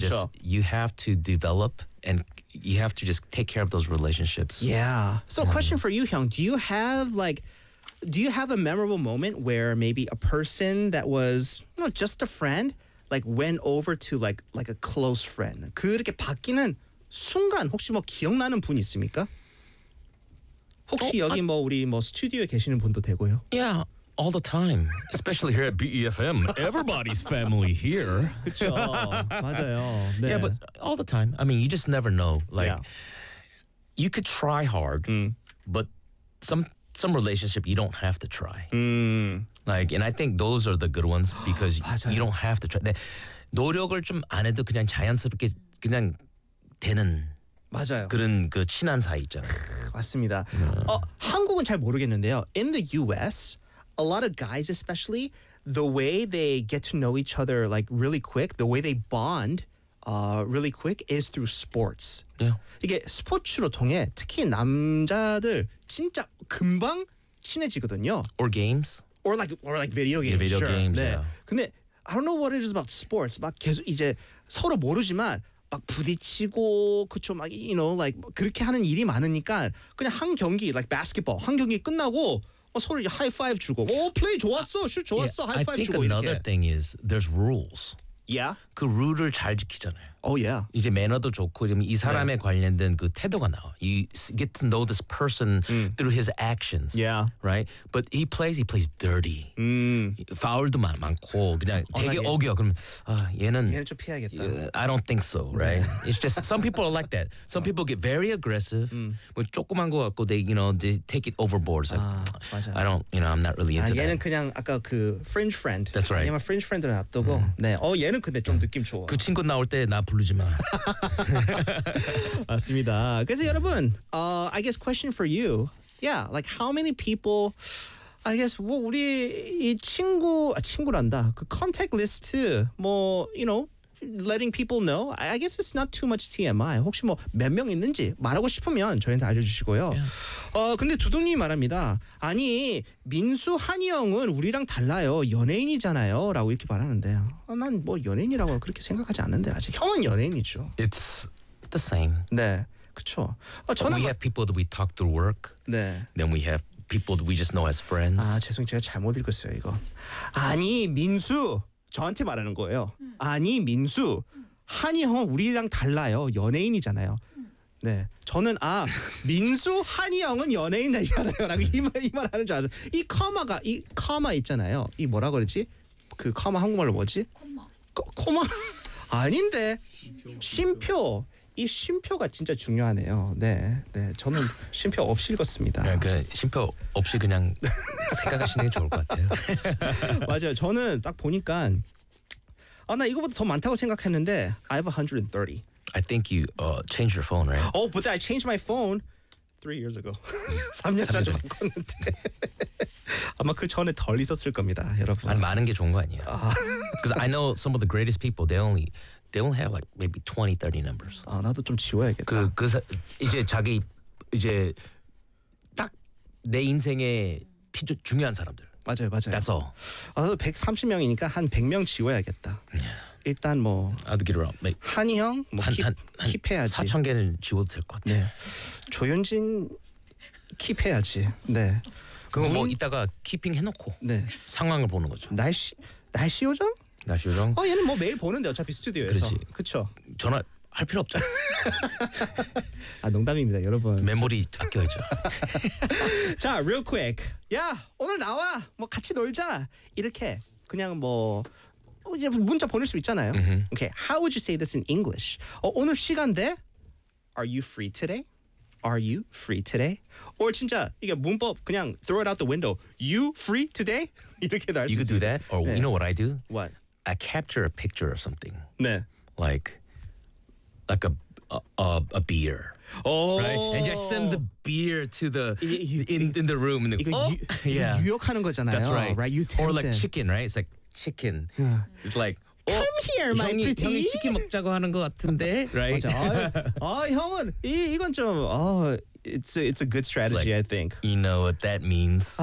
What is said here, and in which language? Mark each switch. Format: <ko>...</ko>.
<en>Just you have to develop and you have to just take care of those relationships. Yeah. So question for you, Hyung, do you have a memorable moment where maybe a person that was, you know, just a friend, like went over to like a close friend?</en> <ko>그렇게 바뀌는 순간 혹시 뭐 기억나는 분 있습니까? 혹시 여기 뭐 우리 뭐 스튜디오에 계시는 분도 되고요.</ko> <en>Yeah, all the time. Especially here at BEFM. Everybody's family here.</en> <ko>그렇죠. 맞아요. 네.</ko> <en>Yeah, but all the time. I mean, you just never know. Like, you could try hard, but some relationship you don't have to try. Like, and I think those are the good ones because you don't have to try.</en> <ko>노력을 좀 안 해도 그냥 자연스럽게 그냥 되는 맞아요. 그런 그 친한 사이 있잖아요. 맞습니다. 한국은 잘 모르겠는데요.</ko> <en>In the US, a lot of guys especially, the way they get to know each other like really quick, the way they bond really quick is through sports. Yeah.</en> <ko>이게 스포츠로 통해 특히 남자들 진짜 금방 친해지거든요.</ko> <en>Or games. Or like video games. Yeah, video sure. games,</en> <ko>네.</ko> <en>yeah.</en> <ko>근데</ko> <en>I don't know what it is about sports.</en> <ko>막 계속 이제 서로 모르지만 막 부딪히고 그쵸 막</ko> <en>you know like</en> <ko>그렇게 하는 일이 많으니까 그냥 한 경기 like basketball 한 경기 끝나고 서로 이제 하이파이브 주고 오 플레이 좋았어 슛 좋았어 하이파이브 주고 이렇게.</ko> <en>I think another thing is there's rules. Yeah.</en> <ko>그 룰을 잘 지키잖아요.</ko> <en>Oh yeah.</en> <ko>이제 매너도 좋고 이 사람에 관련된 그 태도가 나와.</ko> <en>You get to know this person through his actions. Yeah. Right. But he plays dirty.</en> <ko>Foul도 많고 그냥 되게 어겨. 그럼 얘는 좀 피해야겠다.</ko> <en>I don't think so. Right. It's just some people are like that. Some people get very aggressive.</en> <ko>뭐 조그만 거 갖고</ko> <en>they you know they take it overboard. It's like,</en> <ko>맞아.</ko> <en>I don't you know I'm not really into that.</en> <ko>얘는 그냥 아까 그 fringe friend.</ko> <en>That's right.</en> <ko>아니면 fringe friend를 앞두고 네. 얘는 근데 좀 느낌 좋아. 그 친구 나올 때 나 부르지 마. 맞습니다. 그래서 여러분,</ko> <en>I guess question for you. Yeah, like how many people, I guess,</en> <ko>뭐 우리 이 친구란다.</ko> <en>그 contact list, 뭐, you know, letting people know. I guess it's not too much TMI.</en> <ko>혹시 뭐 몇 명 있는지 말하고 싶으면 저희한테 알려주시고요.</ko> <en>Yeah.</en> <ko>근데 두둥님이 말합니다. 아니, 민수 한이 형은 우리랑 달라요. 연예인이잖아요. 라고 이렇게 말하는데 난 뭐 연예인이라고 그렇게 생각하지 않는데 아직 형은 연예인이죠.</ko> <en>It's the same.</en> <ko>네, 그쵸.</ko> <en>We have people that we talk through work.</en> <ko>네.</ko> <en>Then we have people that we just know as friends.</en> <ko>아, 죄송 제가 잘못 읽었어요, 이거. 아니, 민수! 저한테 말하는 거예요. 아니 민수, 한이 형은 우리랑 달라요. 연예인이잖아요. 네, 저는 아 민수 한이 형은 연예인이잖아요라고 이 말 하는 줄 알았어요. 이 커마가 이 커마 있잖아요. 이 뭐라 그러지? 그 커마 한국말로 뭐지? 코마. 아닌데. 쉼표. 이 쉼표가 진짜 중요하네요. 네, 네, 저는 쉼표 없이 읽었습니다. 그냥 쉼표 없이 그냥 생각하시는 게 좋을 것 같아요. 맞아요. 저는 딱 보니까 아, 나 이거보다 더 많다고 생각했는데</ko> <en>I have 130. I think you changed your phone, right? Oh, but I changed my phone 3 years ago.</en> <ko>3년 전에 바꿨는데 아마 그 전에 덜 있었을 겁니다, 여러분. 아니, 많은 게 좋은 거 아니에요.</ko> <en>Because I know some of the greatest people, they only They only have like maybe 20, 30 numbers.</en> <ko>아, 나도 좀 지워야겠다. 이제 자기 이제 딱 내 인생에 필요 중요한 사람들. 맞아요, 맞아요.</ko> <en>That's all.</en> <ko>아, 130명이니까 한 100명 지워야겠다.</ko> <en>Yeah.</en> <ko>일단 뭐</ko> <en>I'd get around.</en> <ko>한이 형 킵해야지. 4천 개는 지워도 될 것 같아. 네. 조윤진 킵해야지. 네. 그럼 뭐 이따가 키핑 해놓고 네. 상황을 보는 거죠. 날씨 요정? 날씨 요정? 어, 얘는 뭐 매일 보는데 어차피 스튜디오에서. 그렇지. 그렇죠. 전화 할 필요 없죠. 아 농담입니다, 여러분. 메모리 아껴야죠. 자,</ko> <en>real quick.</en> <ko>야, 오늘 나와. 뭐 같이 놀자. 이렇게 그냥 뭐 이제 문자 보낼 수 있잖아요. Mm-hmm.</ko> <en>Okay, how would you say this in English?</en> <ko>어, 오늘 시간 돼?</ko> <en>Are you free today? Are you free today? Or</en> <ko>진짜 이게 문법 그냥</ko> <en>throw it out the window. You free today?</en> <ko>이렇게 날 수 있어요.</ko> <en>You could do that. Or 네. you know what I do? What? I capture a picture of something.</en> <ko>네.</ko> <en>Like a beer. Oh. Right? And I send the beer to the in the room. And then,</en> <ko>이거 유혹하는 거잖아요.</ko> <en>That's right. Right? You or like chicken, right? It's like chicken. Yeah. It's like. Come here, my</en> <ko>형이,</ko> <en>pretty.</en> <ko>형이 치킨 먹자고 하는 것 같은데. Right. 맞아. 아, 형은 이건 좀</ko> <en>it's a good strategy, I think. You know what that means.</en>